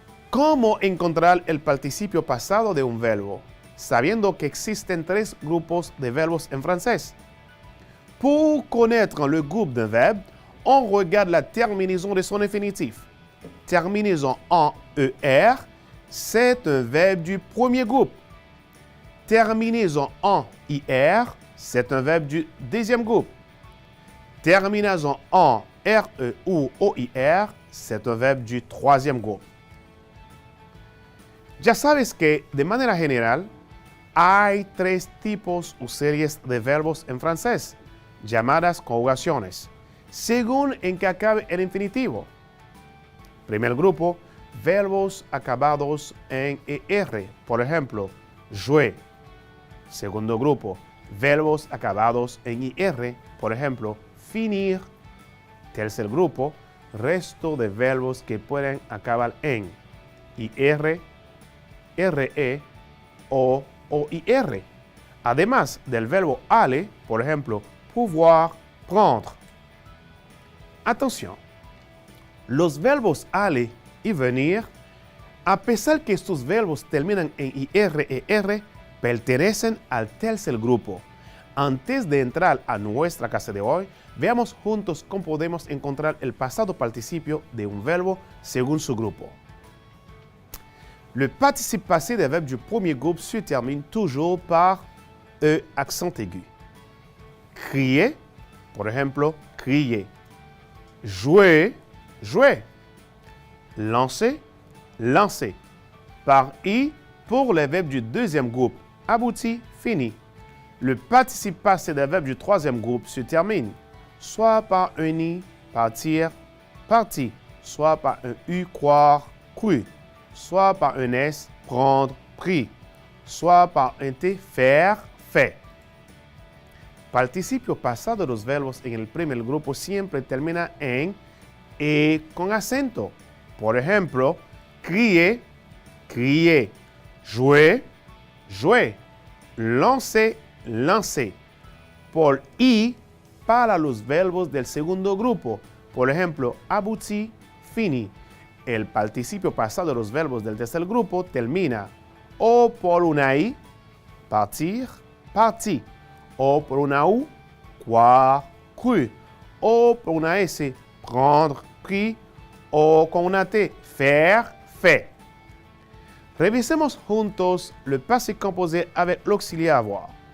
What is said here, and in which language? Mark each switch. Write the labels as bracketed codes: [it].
[es] ¿Cómo encontrar el participio pasado de un verbo? Sabiendo que existen 3 grupos de verbos en francés. [fr] Pour connaître le groupe d'un verbe, on regarde la terminaison de son infinitif. Terminaison en ER, c'est un verbe du premier groupe. Terminaison en IR, c'est un verbe du deuxième groupe. Terminaison en RE ou OIR, c'est un verbe du troisième groupe. [es] Ya sabes que, de manera general, hay 3 tipos o series de verbos en francés, llamadas conjugaciones, según en que acabe el infinitivo. Primer grupo, verbos acabados en ER, por ejemplo, jouer. Segundo grupo, verbos acabados en IR, por ejemplo, finir. Tercer grupo, resto de verbos que pueden acabar en IR, RE o OIR. Además del verbo aller, por ejemplo, pouvoir, prendre. Atención, los verbos aller y venir, a pesar que estos verbos terminan en IR e R, pertenecen al tercer grupo. Antes de entrar a nuestra clase de hoy, veamos juntos cómo podemos encontrar el pasado participio de un verbo según su grupo. [fr] Le participe passé des verbes du premier groupe se termine toujours par E accent aigu. [es] Crier, por ejemplo, crier. [fr] Jouer, jouer. Lancer, lancer. Par I pour les verbes du deuxième groupe. Abouti, fini. Le participe passé des verbes du troisième groupe se termine soit par un I, partir, parti, soit par un U, croire, cru, soit par un S, prendre, pris, soit par un T, faire, fait. [es] Participio pasado de los verbos en el primer grupo siempre termina en E con acento. Por ejemplo, crier, crier, jouer, jouer, lancer, lancer. Por I para los verbos del segundo grupo. Por ejemplo, abouti, fini. El participio pasado de los verbos del tercer grupo termina o por una I, partir, parti, o por una U, croire, cru, o por una S, prendre, pris, o con una T, faire, fait. Revisemos juntos [fr] le passé composé avec l'auxiliaire avoir.